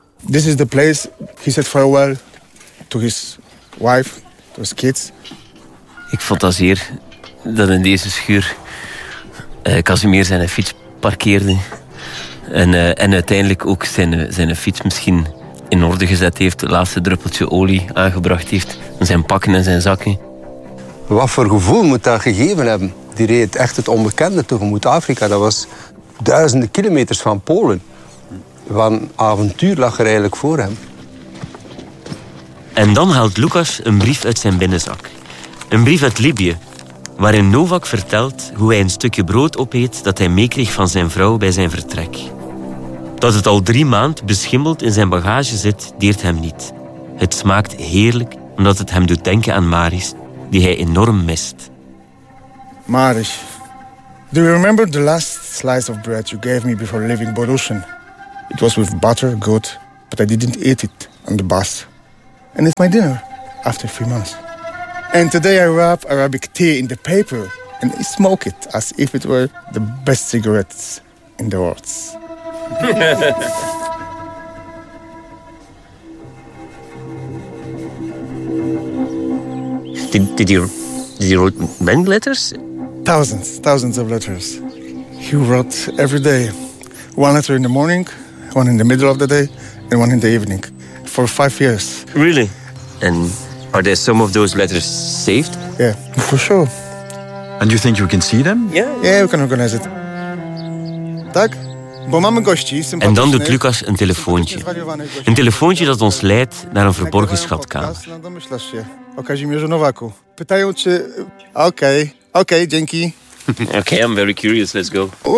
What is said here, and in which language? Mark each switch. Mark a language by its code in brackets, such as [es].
[en] This is the place he said farewell to his wife, to his kids. [nl] Ik fantaseer dat in deze schuur Casimir zijn fiets parkeerde. En uiteindelijk ook zijn fiets misschien in orde gezet heeft, het laatste druppeltje olie aangebracht heeft, zijn pakken en zijn zakken. Wat voor gevoel moet dat gegeven hebben? Die reed echt het onbekende tegemoet Afrika. Dat was duizenden kilometers van Polen. Wat een avontuur lag er eigenlijk voor hem. En dan haalt Lucas een brief uit zijn binnenzak. Een brief uit Libië, waarin Novak vertelt hoe hij een stukje brood opeet dat hij meekreeg van zijn vrouw bij zijn vertrek. Dat het al 3 maanden beschimmeld in zijn bagage zit, deert hem niet. Het smaakt heerlijk, omdat het hem doet denken aan Maris, die hij enorm mist. [en] Maris, do you remember the last slice of bread you gave me before leaving Borussen? It was with butter, good, but I didn't eat it on the bus. and it's my dinner after 3 months. And today I wrap Arabic tea in the paper and I smoke it as if it were the best cigarettes in the world. Did you write many letters? Thousands of letters. He wrote every day. One letter in the morning, one in the middle of the day, and one in the evening. For 5 years. Really? And are there some of those letters saved? Yeah, for sure. And you think you can see them? Yeah, we can organize it. Tak? [nl] En dan doet Lucas een telefoontje. Een telefoontje dat ons leidt naar een verborgen schatkamer. Oké, dankie. [en] Oké, I'm very curious. Let's go.